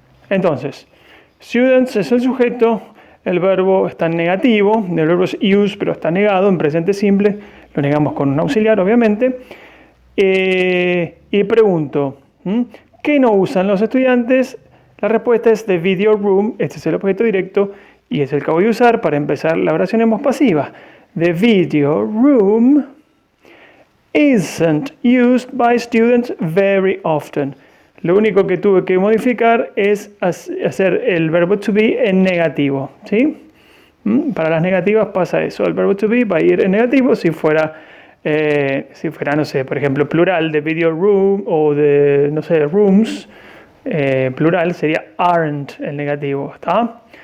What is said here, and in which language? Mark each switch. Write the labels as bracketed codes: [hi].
[es] Entonces, students es el sujeto, el verbo está en negativo, el verbo es use, pero está negado en presente simple, lo negamos con un auxiliar, obviamente. Y pregunto, ¿qué no usan los estudiantes? La respuesta es [en] the video room, [es] este es el objeto directo y es el que voy a usar para empezar la oración en voz pasiva. [en] The video room isn't used by students very often. [es] Lo único que tuve que modificar es hacer el verbo to be en negativo, ¿sí? Para las negativas pasa eso. El verbo to be va a ir en negativo si fuera, no sé, por ejemplo, plural de video room o de, no sé, rooms, plural sería aren't el negativo, ¿está?